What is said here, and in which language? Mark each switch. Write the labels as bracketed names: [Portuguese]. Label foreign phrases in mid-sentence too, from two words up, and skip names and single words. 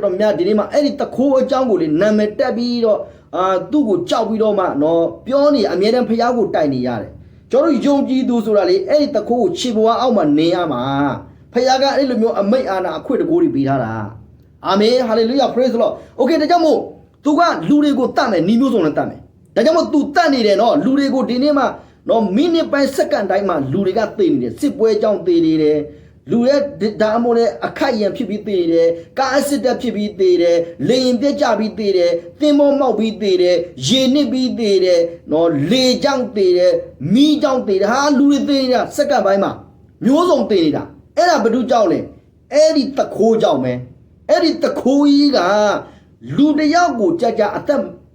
[Burmese] တော်များဒီနေ့မှာအဲ့ဒီတခိုးအကြောင်းကိုလေနာမည်တက်ပြီးတော့သူ့ကိုကြောက်ပြီးတော့မှနော်ပြောနေအမြဲတမ်းဖျားကိုတိုက်နေရတယ်ကျွန်တော်ယုံကြည်သူဆိုတာလေအဲ့ဒီတခိုးကိုခြေပွားအောက်မှာနေရ မှာဖျားကအဲ့လိုမျိုးအမိတ်အာဏာအခွင့်တကိုးတွေပေးထားတာအာမင်ဟာလေလုယာ [English] praise the lord okay [Burmese] ဒါကြောင့်မို့သူကလူတွေကိုတတ်မယ်နီးမျိုးစုံနဲ့တတ်မယ် ဒါကြောင့်မို့သူတတ်နေတယ်နော်လူတွေကိုဒီနေ့မှာနော်မိနစ်ပိုင်းစက္ကန့်တိုင်းမှာလူတွေကသေနေတယ်စစ်ပွဲကြောင့်သေနေတယ်လူရဲ့ဒါအမို့နဲ့အခိုက်ရန်ဖြစ်ပြီးသေတယ်ကားအစစ်တက်ဖြစ်ပြီးသေတယ်လေရင်ပြက်ကြပြီးသေတယ်သင်္ဘောမောက်ပြီးသေတယ်ရေနစ်ပြီးသေတယ်နော်လေကြောင့်သေတယ်မီးကြောင့်သေတယ်ဟာလူတွေသေနေတာစက္ကန့်ပိုင်းမှာမျိုးစုံသေနေတာအဲ့ဒါဘယ်သူကြောင့်လဲအဲ့ဒီတခိုးကြောင့်ပဲအဲ့ဒီတခိုးကြီးကလူတယောက်ကိုကြာကြာအသက်